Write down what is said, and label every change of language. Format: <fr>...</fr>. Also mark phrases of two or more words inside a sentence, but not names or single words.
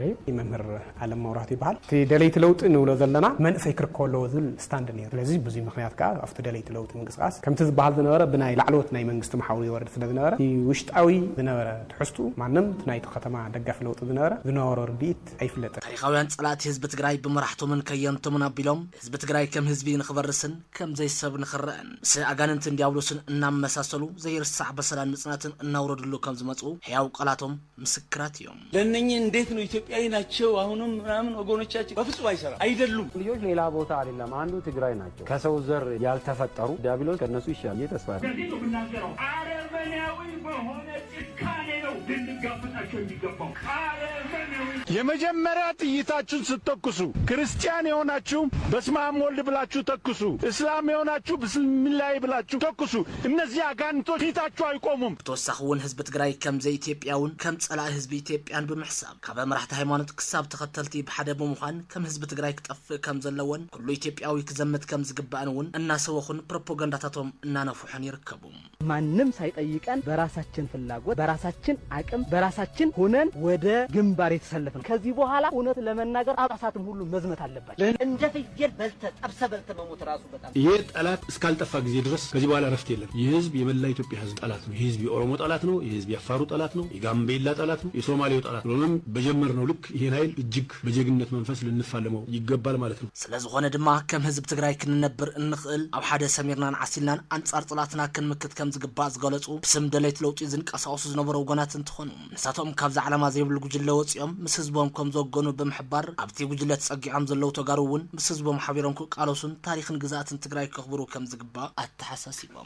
<ti>መምህር ዓለም መውራት ይበሃል። እቲ ደለይቲ ለውጢ ንብሎ ዘለና መንእሰይ ክርከቦ ኣለዎ ዝብል ስታንድ ነይሩ። ስለዚ ብዙይ ምክንያት ከዓ ኣብቲ ደለይቲ ለውጢ ምንቅስቃስ ከምቲ ዝበሃል ዝነበረ ብናይ ላዕለዎት ናይ መንግስቲ መሓውሪ ይወርድ ስለ ዝነበረ ውሽጣዊ ዝነበረ ትሕዝቱ ማንም ናይቲ ከተማ ደጋፊ ለውጢ ዝነበረ ርድኢት ኣይፍለጥን። ታሪኻውያን ጸላእቲ ህዝቢ ትግራይ ብመራሕቶምን ከየንቶምን ኣቢሎም ህዝቢ ትግራይ ከም ህዝቢ ንኽበርስን ከም ዘይሰብ ንኽረአን ምስ ኣጋንንትን ዲያብሎስን እናመሳሰሉ ዘይርሳዕ በሰላም ምጽናትን እናውረድሉ ከም ዝመጹ ሕያው ቃላቶም ምስክራት እዮም።</ti> <am>ለእነኚህ እንዴት ነው ኢትዮጵያዊ ናቸው አሁንም ምናምን ወገኖቻችን በፍጹም አይሰራም አይደሉም። ልጆች ሌላ ቦታ አይደለም አንዱ ትግራይ ናቸው። ከሰው ዘር ያልተፈጠሩ ዲያብሎስ ከነሱ ይሻል እየተስፋ ከዚህ ነው ብናገረው አረመኔያዊ በሆነ ጭካኔ ነው ልንጋፈጣቸው የሚገባው። የመጀመሪያ ጥይታችሁን ስትተኩሱ ክርስቲያን የሆናችሁ</am> <gez>በስመ አብ ወልድ</gez> <am>ብላችሁ ተኩሱ፣ እስላም የሆናችሁ ብስሚላህ ብላችሁ ተኩሱ። እነዚህ አጋንንቶች ፊታችሁ አይቆሙም።</am> <ti>ብተወሳኺ እውን ህዝቢ ትግራይ ከም ዘኢትዮጵያውን ከም ጸላኢ ህዝቢ ኢትዮጵያን ብምሕሳብ ካብ መራሕቲ ሃይማኖት ክሳብ ተኸተልቲ ብሓደ ብምዃን ከም ህዝቢ ትግራይ ክጠፍእ ከም ዘለዎን ኩሉ ኢትዮጵያዊ ክዘምት ከም ዝግባእን እውን እናሰወኹን ፕሮፓጋንዳታቶም እናነፍሑን ይርከቡ።</ti> <am>ማንም ሳይጠይቀን በራሳችን ፍላጎት በራሳችን አቅም በራሳችን ሆነን ወደ ግንባር የተሰለፈን ከዚህ በኋላ እውነት ለመናገር አባሳትም ሁሉ መዝመት አለባቸው። እንደ ፍየል በልተ መሞት ራሱ በጣም ይሄ ጠላት እስካልጠፋ ጊዜ ድረስ ከዚህ በኋላ ረፍት የለም። ይህ ህዝብ የመላ ኢትዮጵያ ህዝብ ጠላት ነው። ይህ ህዝብ የኦሮሞ ጠላት ነው። ይህ ህዝብ የአፋሩ ጠላት ነው። የጋምቤላ ጠላት ነው። የሶማሌው ጠላት ነው። ለምን በጀመርነው ልክ ይሄን ኃይል እጅግ በጀግንነት መንፈስ ልንፋለመው ይገባል ማለት ነው።</am> <ti>ስለዝኾነ ድማ ከም ህዝብ ትግራይ ክንነብር እንኽእል ኣብ ሓደ ሰሚርናን ዓሲልናን አንጻር ጠላትና ክንምክት ከም ዝግባእ ዝገለጹ ብስም ደለይቲ ለውጢ ዝንቀሳቀሱ ዝነበሩ ወገናት እንትኾኑ ንሳቶም ካብዛ ዓላማ ዘይብሉ ጉጅለ ወፂኦም ምስ ህዝቦም ከም ዘወገኑ ብምሕባር ኣብቲ ጉጅለ ተጸጊዖም ዘለው ተጋሩ እውን ምስ ህዝቦም ሓቢሮም ክቃለሱን ታሪክን ግዛኣትን ትግራይ ከኽብሩ ከም ዝግባእ ኣተሓሳሲቦም</ti>